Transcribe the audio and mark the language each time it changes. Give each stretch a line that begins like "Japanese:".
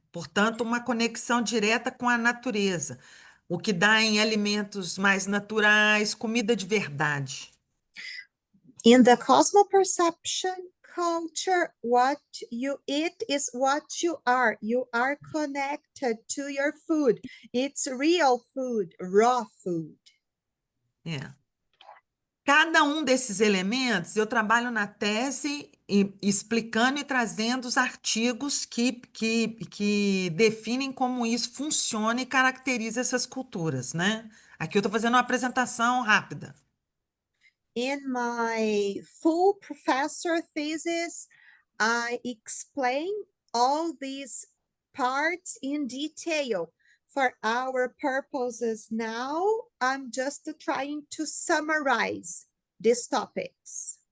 Portuguese: Portanto, uma conexão direta com a natureza, o que dá em alimentos mais naturais, comida de verdade.
English: In the cosmoperception culture, what you eat is what you are. You are connected to your food. It's real food, raw food.
Portuguese: É. Cada um desses elementos, eu trabalho na tese explicando e trazendo os artigos que definem como isso funciona e caracteriza essas culturas, né? Aqui eu estou fazendo uma apresentação rápida.
English: In my full professor thesis, I explain all these parts in detail. For our purposes now, I'm just trying to summarize these topics.